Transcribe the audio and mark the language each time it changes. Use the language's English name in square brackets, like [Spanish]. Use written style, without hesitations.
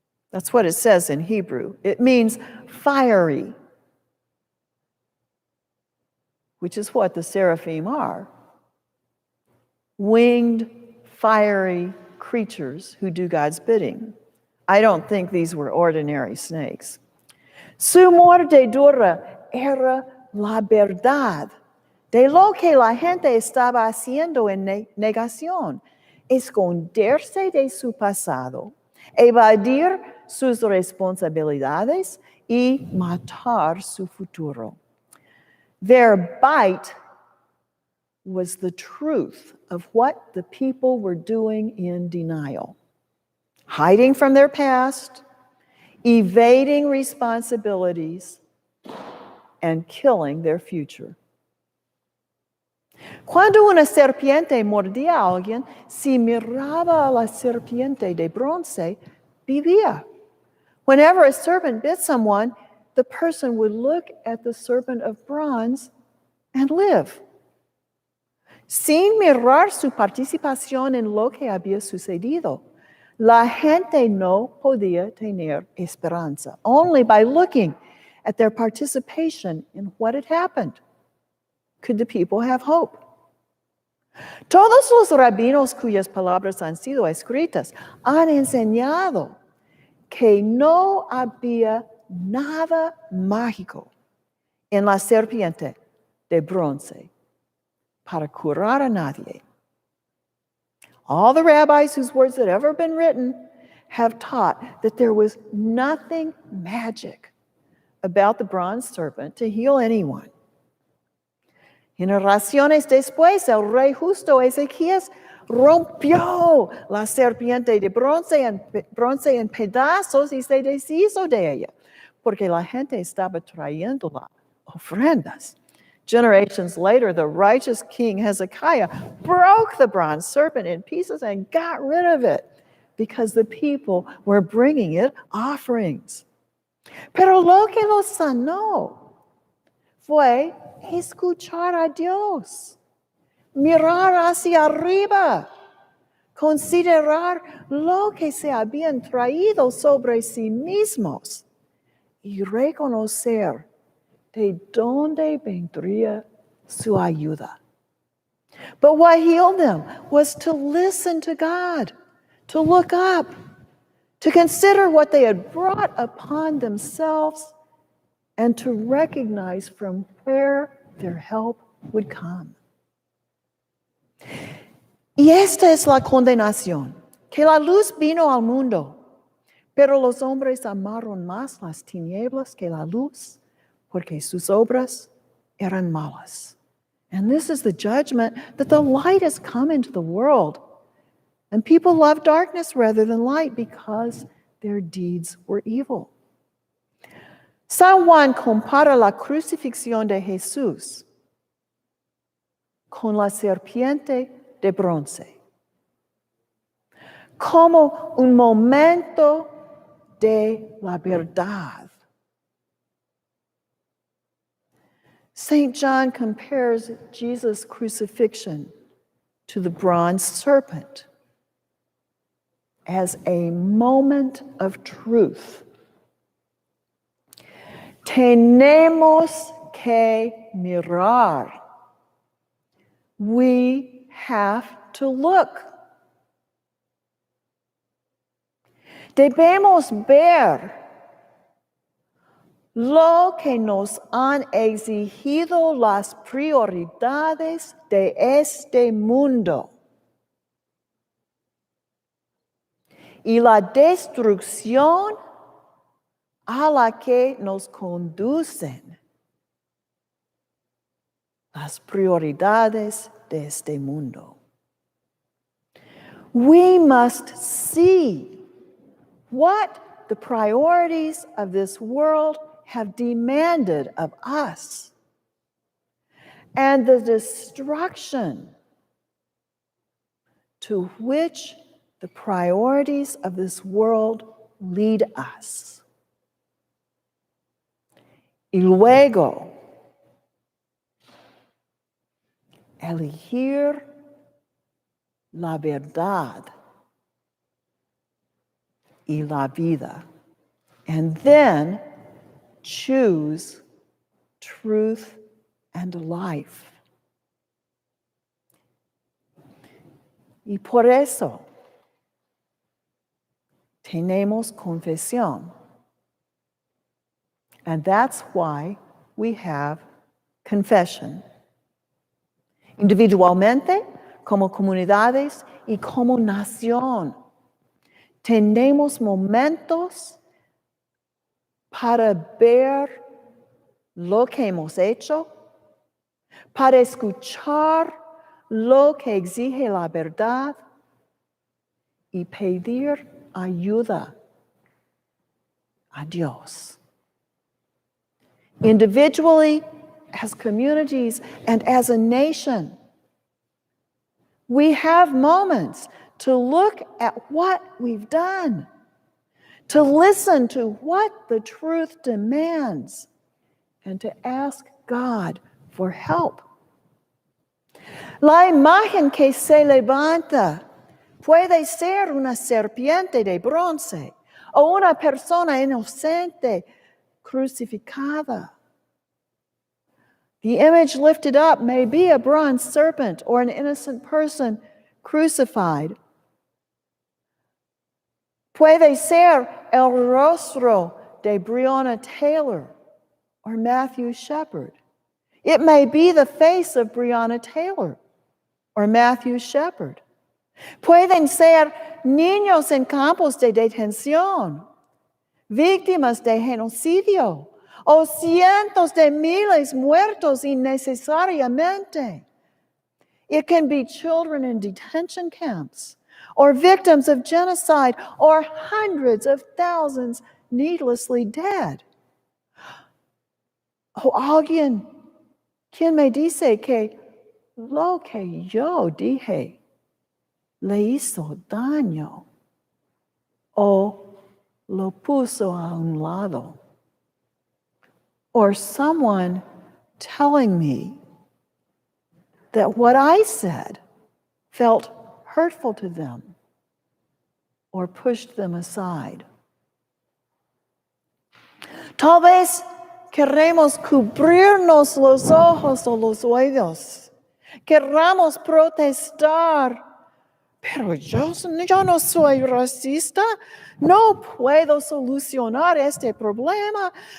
[English] That's what it says in Hebrew. It means fiery. which is what the seraphim are, winged, fiery creatures who do God's bidding. I don't think these were ordinary snakes. [Spanish] Su mordedura era la verdad de lo que la gente estaba haciendo en negación, esconderse de su pasado, evadir sus responsabilidades y matar su futuro. [English] Their bite was the truth of what the people were doing in denial, hiding from their past, evading responsibilities, and killing their future. [Spanish] Cuando una serpiente mordía a alguien, si miraba a la serpiente de bronce, vivía. [English] Whenever a serpent bit someone, the person would look at the serpent of bronze and live. [Spanish] Sin mirar su participación en lo que había sucedido, la gente no podía tener esperanza. [English] Only by looking at their participation in what had happened could the people have hope. [Spanish] Todos los rabinos cuyas palabras han sido escritas han enseñado que no había nada mágico en la serpiente de bronce para curar a nadie. [English] All the rabbis whose words had ever been written have taught that there was nothing magic about the bronze serpent to heal anyone. [Spanish] Generaciones después, el rey justo Ezequías rompió la serpiente de bronce en pedazos y se deshizo de ella, porque la gente estaba trayéndola ofrendas. [English] Generations later, the righteous king Hezekiah broke the bronze serpent in pieces and got rid of it because the people were bringing it offerings. [Spanish] Pero lo que los sanó fue escuchar a Dios, mirar hacia arriba, considerar lo que se habían traído sobre sí mismos y reconocer de dónde vendría su ayuda. [English] But what healed them was to listen to God, to look up, to consider what they had brought upon themselves, and to recognize from where their help would come. [Spanish] Y esta es la condenación, que la luz vino al mundo, pero los hombres amaron más las tinieblas que la luz, porque sus obras eran malas. [English] And this is the judgment, that the light has come into the world, and people love darkness rather than light because their deeds were evil. [Spanish] San Juan compara la crucifixión de Jesús con la serpiente de bronce, como un momento de la verdad. [English] St. John compares Jesus' crucifixion to the bronze serpent as a moment of truth. [Spanish] Tenemos que mirar. [English] We have to look. [Spanish] Debemos ver lo que nos han exigido las prioridades de este mundo y la destrucción a la que nos conducen las prioridades de este mundo. [English] We must see what the priorities of this world have demanded of us, and the destruction to which the priorities of this world lead us. [Spanish] Y luego, elegir la verdad y la vida, [English] and then choose truth and life. [Spanish] Y por eso tenemos confesión. [English] And that's why we have confession. [Spanish] Individualmente, como comunidades y como nación. Tenemos momentos para ver lo que hemos hecho, para escuchar lo que exige la verdad y pedir ayuda a Dios. [English] Individually, as communities, and as a nation, we have moments to look at what we've done, to listen to what the truth demands, and to ask God for help. [Spanish] La imagen que se levanta puede ser una serpiente de bronce o una persona inocente crucificada. [English] The image lifted up may be a bronze serpent or an innocent person crucified. [Spanish] Puede ser el rostro de Breonna Taylor [English] or [Spanish] Matthew Shepard. [English] It may be the face of Breonna Taylor or Matthew Shepard. [Spanish] Pueden ser niños en campos de detención, víctimas de genocidio, o cientos de miles muertos innecesariamente. [English] It can be children in detention camps, or victims of genocide, or hundreds of thousands needlessly dead. [Spanish] O alguien quien me dice que lo que yo dije le hizo daño, o lo puso a un lado. [English] Or someone telling me that what I said felt hurtful to them or pushed them aside. [Spanish] Tal vez queremos cubrirnos los ojos o los oídos. Querramos protestar. Pero yo no soy racista. No puedo solucionar este problema.